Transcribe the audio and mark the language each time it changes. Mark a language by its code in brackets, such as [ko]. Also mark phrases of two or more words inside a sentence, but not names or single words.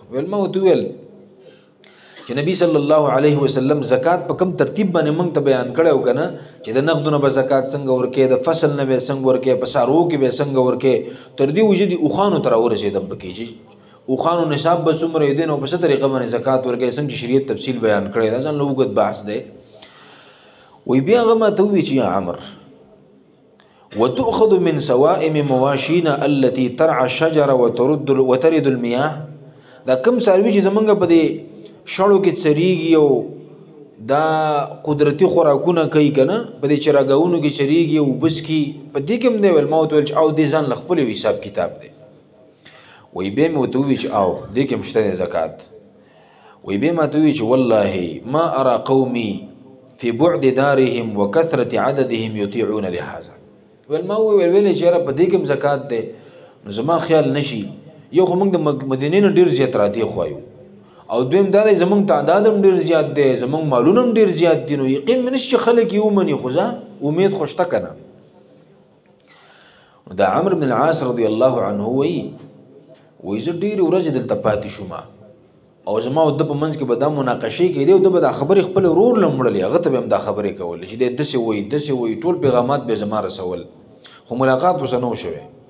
[ps] ویل ما ورته وویل چې نبي [ar] صلی الله علیه وسلم [ps] زکات په کوم ترتیب باندې موږ ته بیان کړی و که نه، چې د نقدونه به زکات څنګه ورکې، د فصل نه به څنګه ورکې، په څاروو کې به څنګه ورکې، تر دې وجې د اوښانو ته راورسېدم پکې چې اوښانو نصاب به څومره وي نو په څه طریقه باندې زکات ورکې، څنګه چې شریعت تفصیل بیان کړی، دا ځان له اوږد بحث دی. وی بیا هغه ما ته ووایي چې [ar] یا عمر وتؤخذ من سوائم مواشينا التي ترعى الشجر وترد المياه، [ps] دا کم څاروي چې زمونږ په دې شړو کې څریږي او دا قدرتي خوراکونه کوي که نه، په دې چراګاونو کې چریږي او اوبه څښي، په دې کې هم دی. ویل ما ورته ویل چې او دې ځان له خپل حساب کتاب دی. وی بیا مې ورته ووایي چې او دې کې هم شته دی زکات. وی بیا ما ته ووایي چې [ar] والله ما ارى قومي في بعد دارهم وكثرة عددهم يطيعون لهذا. [ps] ویل ما ویل چې یاره په دې کې هم زکات دی، نو زما خیال نشي یو خو موږ د مدینې نه ډېر زیات راتې خوایو، او دویم دا دی زمونږ تعداد هم ډېر زیات دی، زمونږ مالونه هم ډېر زیات دي، نو یقین مې نشي چې خلک یې ومني، خو زه امید خو شته که نه. دا عمرو بن العاص [ar] رضی الله عنه [ps] وایي زه ډېرې ورځې دلته پاتې شوم او زما او ده په منځ کې به دا مناقشې کېدې او ده به دا خبرې خپل ورور له وړلې، هغه ته به هم دا خبرې کولې چې دی داسې وایي داسې وایي، ټول پیغامات به زما رسول، خو ملاقات ورسره نه و شوی.